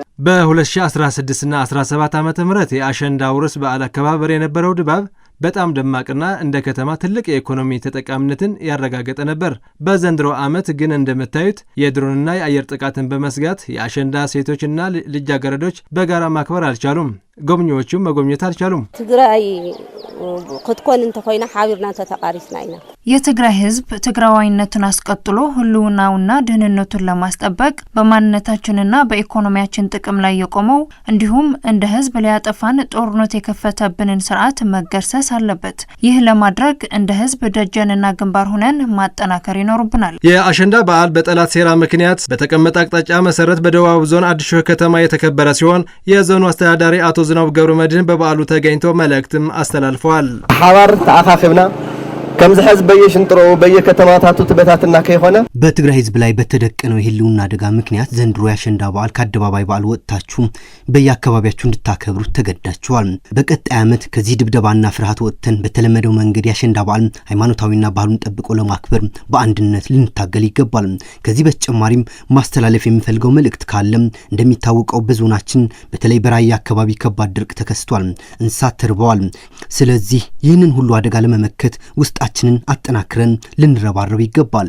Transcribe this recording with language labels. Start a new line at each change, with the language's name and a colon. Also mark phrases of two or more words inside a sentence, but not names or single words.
Amharic: በ2016 እና 17 ዓመተ ምህረት የአሸንዳ ውርስ በዓል አከባበር የነበረው ድባብ በጣም ደማቅና እንደ ከተማ ትልቅ የኢኮኖሚ ተጠቃሚነትን ያረጋገጠ ነበር። በዘንድሮ ዓመት ግን እንደምታዩት የድሮንና የአየር ጥቃትን በመስጋት የአሸንዳ ሴቶችና ልጃገረዶች በጋራ ማክበር አልቻሉም። ጎብኚዎቹም መጎብኘት አልቻሉም።
Tigrinya: ትግራይ ክትኮን እንተኮይና ሓቢርና ተተቃሪስና ኢና
Amharic: የትግራይ ህዝብ ትግራዋይነቱን አስቀጥሎ ህልውናውና ደህንነቱን ለማስጠበቅ በማንነታችንና በኢኮኖሚያችን ጥቅም ላይ የቆመው እንዲሁም እንደ ህዝብ ሊያጠፋን ጦርነት የከፈተብንን ስርዓት መገርሰስ አለበት። ይህ ለማድረግ እንደ ህዝብ ደጀንና ግንባር ሆነን ማጠናከር ይኖርብናል። የአሸንዳ በዓል በጠላት ሴራ ምክንያት በተቀመጠ አቅጣጫ መሰረት በደቡብ ዞን አዲሾ ከተማ የተከበረ ሲሆን የዞኑ አስተዳዳሪ አቶ ዝናቡ ገብረመድህን በበዓሉ ተገኝቶ መልእክትም አስተላልፈዋል።
Tigrinya: ሓባር ተአኻኺብና ከምዚ ህዝብ በየሽንጥሮ በየከተማታቱ ትበታትና ከሆነ
Amharic: በትግራይ ህዝብ ላይ በተደቀነው የህልውና አደጋ ምክንያት ዘንድሮ የአሸንዳ በዓል ከአደባባይ በዓል ወጥታችሁ በየአካባቢያችሁ እንድታከብሩ ተገዳችኋል። በቀጣይ ዓመት ከዚህ ድብደባና ፍርሃት ወጥተን በተለመደው መንገድ የአሸንዳ በዓል ሃይማኖታዊና ባህሉን ጠብቆ ለማክበር በአንድነት ልንታገል ይገባል። ከዚህ በተጨማሪም ማስተላለፍ የሚፈልገው መልእክት ካለም እንደሚታወቀው በዞናችን በተለይ በራያ አካባቢ ከባድ ድርቅ ተከስቷል። እንስሳት ተርበዋል። ስለዚህ ይህንን ሁሉ አደጋ ለመመከት ውስጣችንን አጠናክረን ልንረባረብ ይገባል።